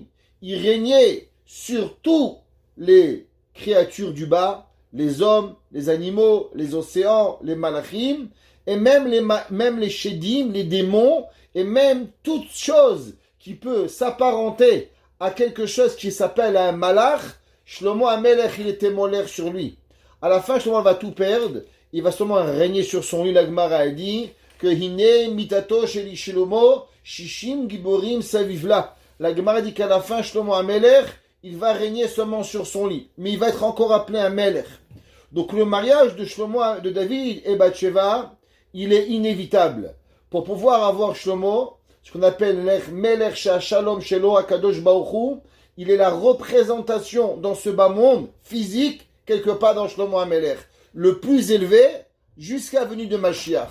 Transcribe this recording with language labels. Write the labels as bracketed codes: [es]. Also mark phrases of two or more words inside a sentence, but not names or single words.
[fr] Il régnait sur tous les créatures du bas, les hommes, les animaux, les océans, les malachim, et même les shedim, les démons, et même toute chose qui peut s'apparenter à quelque chose qui s'appelle un malach. Shlomo Amelech, il était molech sur lui. À la fin, Shlomo va tout perdre. Il va seulement régner sur son lit. La Gemara a dit que [he] הנה מטתו של שלמה ששים גבורים סביב לה. [fr] La Gemara dit qu'à la fin, Shlomo Amelech, il va régner seulement sur son lit. Mais il va être encore appelé un Melech. Donc le mariage de David et Batsheva, il est inévitable. Pour pouvoir avoir Shlomo ce qu'on appelle [he] מלך שלום שלו הקדוש ברוך הוא, [fr] il est la représentation dans ce bas monde physique, quelque part dans Shlomo HaMelech, le plus élevé jusqu'à la venue de Mashiach.